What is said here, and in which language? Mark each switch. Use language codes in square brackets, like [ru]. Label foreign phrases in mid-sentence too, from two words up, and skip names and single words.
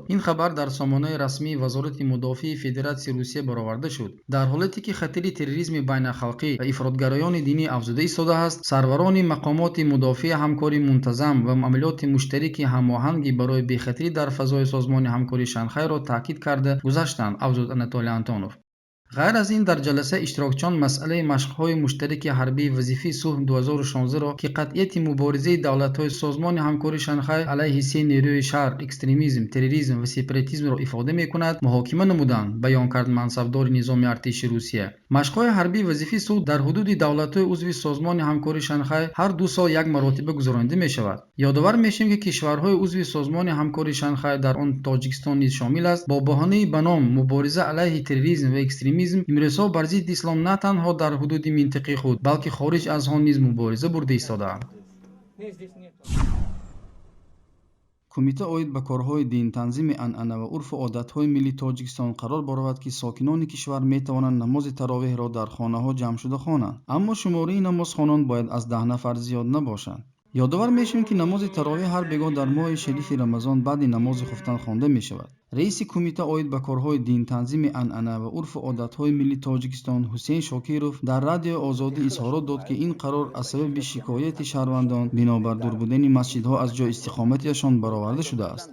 [tg] ин хабар дар сомонаи расмии вазорати мудофиаи федератсияи русия бароварда шуд. дар ҳолате ки хатари терроризми байналхалқӣ ва ифротгароёни динӣ афзуда истодааст, сарварони мақомоти мудофиаи ҳамкории мунтазам ва амалиёти муштараки ҳамоҳангӣ барои бехатарӣ дар фазои созмони ҳамкории шанхайро таъкид карда гузаштанд, афзуд Анатолий Антонов. غیر از این در جلسه اشتراکچیان مسئله مشق‌های مشترک حربی وظیفه صلح 2016 را که قطعیت مبارزه دولت‌های سازمان همکاری شانگهای علیه سه نیروی شر، اکستریمیسم، تروریسم و سپاراتیسم را افاده می‌کند محاکمه نمودند، بیان کرد منصبدار نظام ارتش روسیه. مشق‌های حربی وظیفه صلح در حدود دولت‌های عضو سازمان همکاری شانگهای هر 2 سال یک مرتبه گذرانده می‌شود. یادآور می‌شویم که کشورهای عضو سازمان همکاری شانگهای در آن تاجیکستان نیز شامل است. با بهانه به نام مبارزه علیه تروریسم و اکستریمیسم امروزها بر ضد اسلام نه تنها در حدود منطقه خود بلکه خارج از آن نیز مبارزه برده ایستاده‌اند. کمیته оид ба корҳои дин, танзими анъана ва урфу одатҳои миллии тоҷикистон қарор баровад ки сокинони кишвар метавонанд намози таровеҳро дар хонаҳо ҷамъшуда хонанд, аммо шумораи намозхонон бояд аз 10 нафар зиёд набошанд. یادآور میشیم که نماز تراویح هر بگاه در ماه شریف رمضان بعد نماز خفتن خوانده می شود. رئیس کمیته оид به کارهای دین، تنظیم انعنه و عرف و عادتهای ملی تاجیکستان حسین شاکیروف در رادیو آزادی اظهارات داد که این قرار از سبب شکایت شهروندان بنابر دور بودن مسجدها از جای استقامتیشان برآورده شده است.